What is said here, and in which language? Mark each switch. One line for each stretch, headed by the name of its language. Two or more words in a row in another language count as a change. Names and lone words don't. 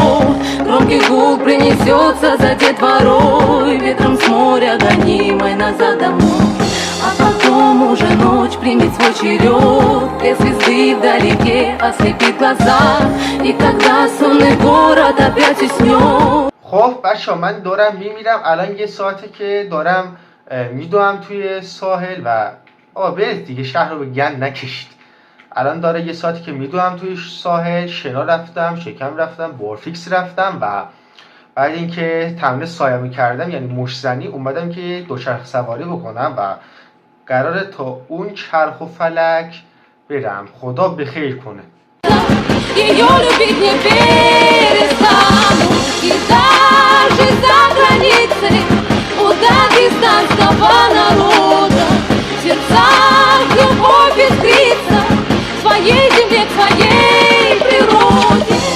Russian: Громкий гул принесется за детворой, ветром с моря гонимой назад домой. А потом уже ночь примет свой черед, две звезды вдалеке ослепит глаза, и тогда сонный город опять уснет.
Persian: خب بچه من دارم میمیرم. الان یه ساعته که دارم میدوام توی ساحل و برید دیگه، شهر رو به گند نکشید. الان داره یه ساعتی که میدوام توی ساحل. شنا رفتم، شکم رفتم، بارفیکس رفتم و بعد اینکه تمرین سایه‌مو کردم یعنی مشت‌زنی، اومدم که دوچرخه سواری بکنم و قراره تا اون چرخ و فلک برم. خدا بخیر کنه.
Russian: Ее любить не перестану. И даже за границей у дагестанского народа в сердцах любовь искрится к своей земле, к своей природе.